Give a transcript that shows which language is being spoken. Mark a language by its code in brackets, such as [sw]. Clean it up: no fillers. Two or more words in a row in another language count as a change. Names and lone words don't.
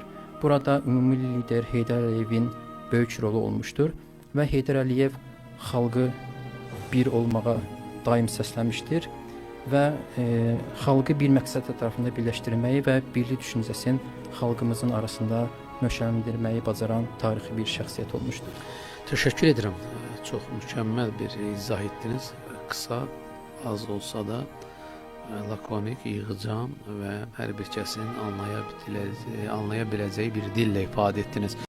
[az] Burada ümumi lider Heydər Əliyevin böyük rolu olmuşdur və Heydər Əliyev xalqı bir olmağa daim səsləmişdir və xalqı bir məqsəd ətrafında birləşdirməyi və birlik düşüncəsinin xalqımızın arasında möhkəmləndirməyi bacaran tarixi bir şəxsiyyət olmuşdur. [tr] Teşekkür ederim. Çok mükemmel bir izah ettiniz. Kısa, az olsa da lakonik, yığcam ve her bir kəsin anlayabileceği bir dille ifade ettiniz.